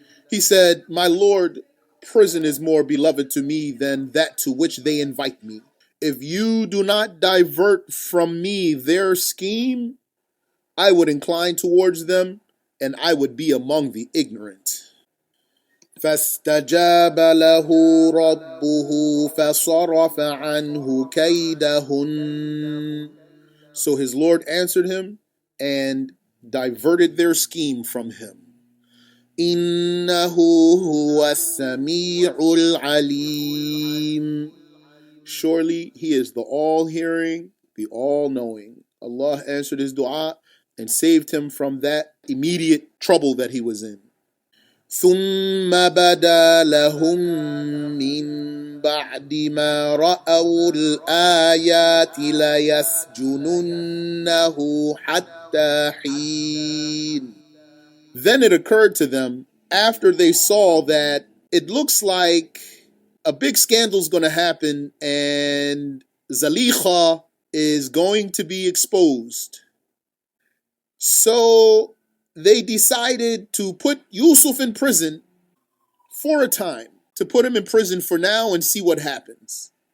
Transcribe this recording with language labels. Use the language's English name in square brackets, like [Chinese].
[English] He said, my Lord, prison is more beloved to me than that to which they invite me. If you do not divert from me their scheme, I would incline towards them and I would be among the ignorant. [Arabic] فاستجاب له ربه فصرف عنه كيدهن. [English] So his Lord answered him and diverted their scheme from him. [Arabic] إنه هو السميع العليم. [English] Surely he is the all-hearing, the all-knowing. Allah answered his dua and saved him from that immediate trouble that he was in. [Arabic] ثم بدا لهم من بعد ما رأوا الآيات ليسجننه حتى حين. [English] Then it occurred to them after they saw that it looks like a big scandal's going to happen and Zulaikha is going to be exposed. So they decided to put Yusuf in prison for a time, to put him in prison for now and see what happens.